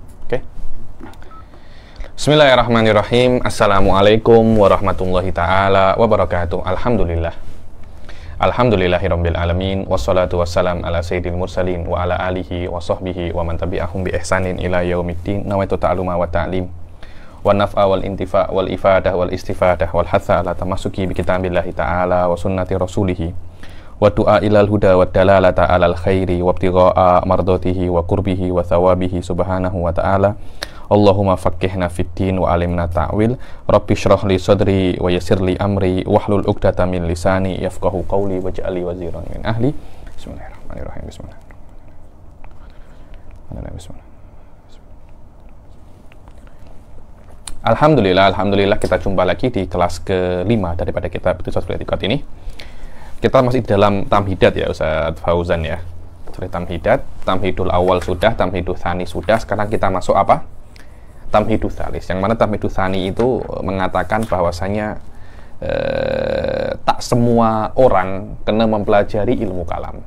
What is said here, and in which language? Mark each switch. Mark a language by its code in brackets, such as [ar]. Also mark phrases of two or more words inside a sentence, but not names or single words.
[ms] Oke. [ar] بسم الله الرحمن الرحيم. السلام عليكم ورحمة الله تعالى وبركاته. Alhamdulillah. الحمد لله رب العالمين والصلاة والسلام على سيد المرسلين وعلى آله وصحبه ومن تبعهم بإحسان إلى يوم الدين. نويت التعلم والتعليم والنفع والانتفاع والإفادة والاستفادة والحث على التمسك بكتاب الله تعالى وسنة رسوله والدعاء إلى الهدى والدلالة على الخير وابتغاء مرضاته وقربه وثوابه سبحانه وتعالى. اللهم فقهنا في الدين وعلمنا التأويل. رب اشرح لي صدري ويسر لي أمري واحلل عقدة من لساني يفقهوا قولي واجعل لي وزيرا من أهلي. بسم الله الرحمن الرحيم. بسم الله الرحمن الرحيم. [ms] Alhamdulillah kita jumpa lagi di kelas ke-5 daripada kitab Iqtisasul I'tiqad ini. Kita masih dalam tamhidat ya Ustaz Fauzan ya. Sorry, [ar] التمهيد الأول [ms] sudah, [ar] التمهيد الثاني [ms] sudah. Sekarang kita masuk apa? [ar] التمهيد الثالث. [ms] Yang mana tamhidul tsani itu mengatakan bahwasanya tak semua orang kena mempelajari ilmu kalam.